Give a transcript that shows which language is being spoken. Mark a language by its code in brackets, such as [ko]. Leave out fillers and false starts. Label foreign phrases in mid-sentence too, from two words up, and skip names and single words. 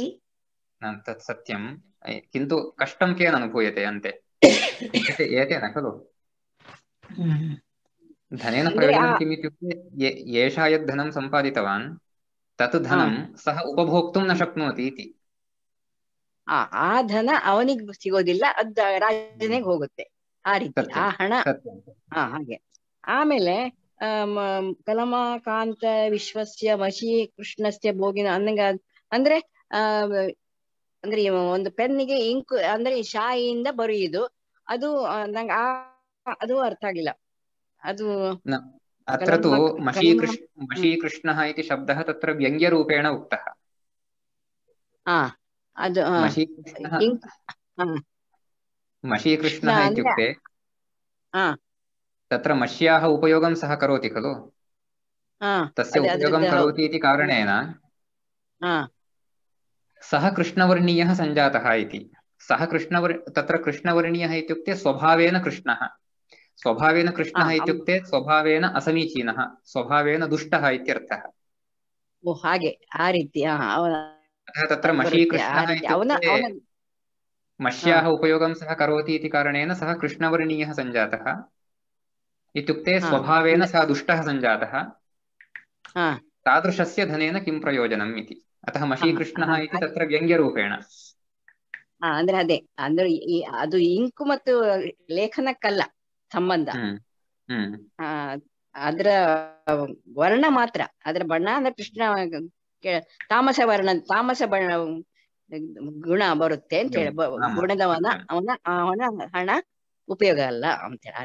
[sa] तत् सत्यं, किन्तु कष्टं केन अनुभूयते अन्ते? एतेन खलु धनेन प्रयोजनं किम् इत्युक्ते येषः यद् धनं सम्पादितवान् तत् धनं सः उपभोक्तुं न शक्नोति इति। [kn] ಆ ಧನ ಅವನಿಗೆ ಸಿಗೋದಿಲ್ಲ, ಅದು ರಾಜನಿಗೆ ಹೋಗುತ್ತೆ ಆ ರೀತಿ ಆ ಹಣ. ಹಾಗೆ. ಆಮೇಲೆ [sa] ಕಲಮಾಕಾಂತ ವಿಶ್ವಸ್ಯ ವಶೀ ಕೃಷ್ಣಸ್ಯ ಭೋಗಿನ [kn] ಅಂದ್ರೆ ಅಂದ್ರೆ ಒಂದು ಪೆನ್ನಿಗೆ ಇಂಕ್ ಅಂದ್ರೆ ಶಾಯಿಯಿಂದ ಬರೆಯುವುದು, ಅದು ನಂಗೆ ಅದು ಅರ್ಥ ಆಗಿಲ್ಲ. ಅದು [sa] अत्र तु मशीकृष्णः इति शब्दः तत्र व्यङ्ग्यरूपेण उक्तः। [kn] ಅದು [sa] मशीकृष्णः इत्युक्ते तत्र मष्याः उपयोगं सः करोति खलु, तस्य उपयोगं करोति इति कारणेन सः कृष्णवर्णीयः सञ्जातः इति। सः तत्र कृष्णवर्णीयः इत्युक्ते स्वभावेन कृष्णः। स्वभावेन कृष्णः इत्युक्ते स्वभावेन असमीचीनः, स्वभावेन दुष्टः इत्यर्थः। [kn] ಹಾಗೆ ಆ ರೀತಿ [sa] तत्र मशीकृष्णः इत्युक्ते मष्याः उपयोगं सः करोति इति कारणेन सः कृष्णवर्णीयः सञ्जातः इत्युक्ते स्वभावेन सः दुष्टः सञ्जातः, तादृशस्य धनेन किं प्रयोजनम् इति। अतः मशीकृष्णः इति तत्र व्यङ्ग्यरूपेण। [kn] ಅಂದ್ರೆ ಅದೇ ಅಂದ್ರೆ ಅದು ಇಂಕು ಮತ್ತು ಲೇಖನಕ್ಕಲ್ಲ ಸಂಬಂಧ. ಆ ಅದ್ರ ವರ್ಣ ಮಾತ್ರ, ಅದ್ರ ಬಣ್ಣ ಅಂದ್ರೆ ಕೃಷ್ಣ ತಾಮಸ ವರ್ಣ, ತಾಮಸ ಬಣ್ಣ ಗುಣ ಬರುತ್ತೆ ಅಂತ ಹೇಳಿ, ಗುಣದವನ ಅವನ ಹಣ ಉಪಯೋಗ ಅಲ್ಲ ಅಂತ ಹೇಳಿ.